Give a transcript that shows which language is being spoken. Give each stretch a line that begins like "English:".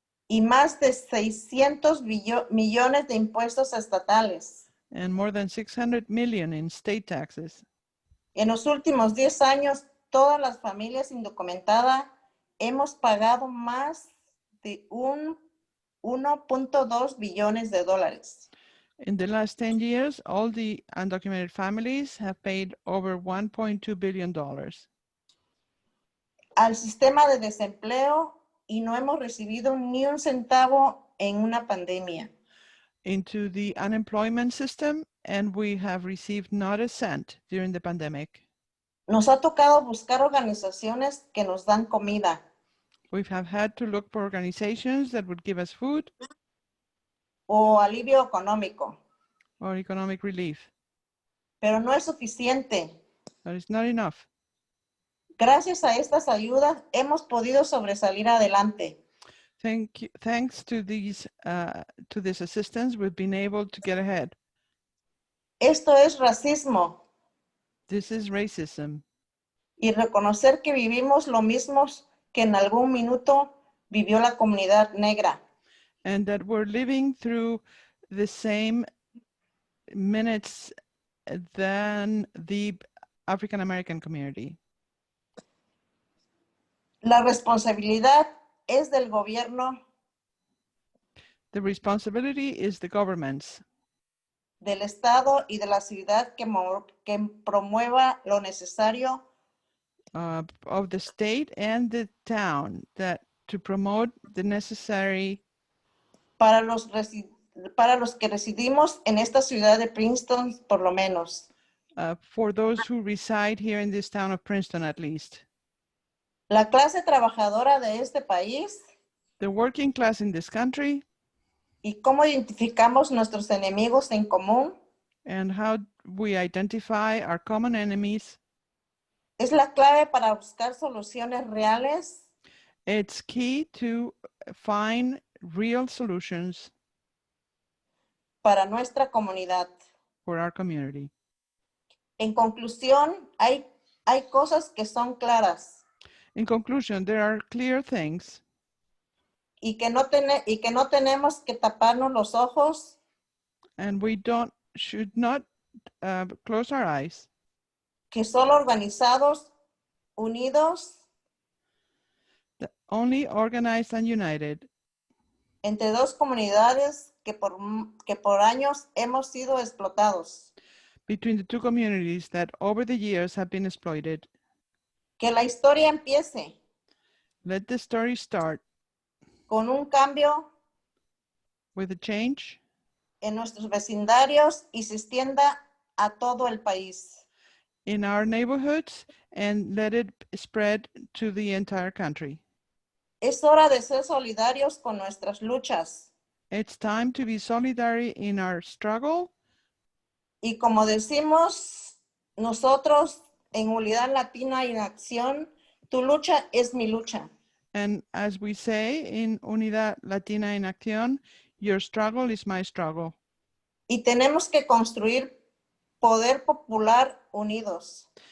Spanish: y más de 600 millones de impuestos estatales.
English: and more than 600 million in state taxes.
Spanish: En los últimos 10 años, todas las familias indocumentadas hemos pagado más de 1.2 billones de dólares.
English: In the last 10 years, all the undocumented families have paid over $1.2 billion
Spanish: Al sistema de desempleo y no hemos recibido ni un centavo en una pandemia.
English: into the unemployment system, and we have received not a cent during the pandemic.
Spanish: Nos ha tocado buscar organizaciones que nos dan comida,
English: We have had to look for organizations that would give us food
Spanish: o alivio económico,
English: or economic relief,
Spanish: pero no es suficiente.
English: but it's not enough.
Spanish: Gracias a estas ayudas hemos podido sobresalir adelante.
English: Thanks to this assistance, we've been able to get ahead.
Spanish: Esto es racismo
English: This is racism,
Spanish: y reconocer que vivimos lo mismo que en algún minuto vivió la comunidad negra.
English: and that we're living through the same minutes than the African American community.
Spanish: La responsabilidad es del gobierno,
English: The responsibility is the government's,
Spanish: del estado y de la ciudad que promueva lo necesario
English: of the state and the town that to promote the necessary
Spanish: para los que residimos en esta ciudad de Princeton, por lo menos.
English: for those who reside here in this town of Princeton, at least.
Spanish: La clase trabajadora de este país
English: The working class in this country,
Spanish: y cómo identificamos nuestros enemigos en común
English: and how we identify our common enemies.
Spanish: es la clave para buscar soluciones reales
English: It's key to find real solutions
Spanish: para nuestra comunidad.
English: for our community.
Spanish: En conclusión, hay cosas que son claras
English: In conclusion, there are clear things
Spanish: y que no tenemos que taparnos los ojos
English: and we should not close our eyes,
Spanish: que solo organizados, unidos,
English: only organized and united
Spanish: entre dos comunidades que por años hemos sido explotados.
English: between the two communities that over the years have been exploited.
Spanish: Que la historia empiece
English: Let the story start
Spanish: con un cambio
English: with a change
Spanish: en nuestros vecindarios y se extienda a todo el país.
English: in our neighborhoods and let it spread to the entire country.
Spanish: Es hora de ser solidarios con nuestras luchas.
English: It's time to be solidary in our struggle.
Spanish: Y como decimos nosotros en Unidad Latina y en Acción, tu lucha es mi lucha.
English: And as we say in Unidad Latina en Acción, your struggle is my struggle.
Spanish: Y tenemos que construir poder popular unidos.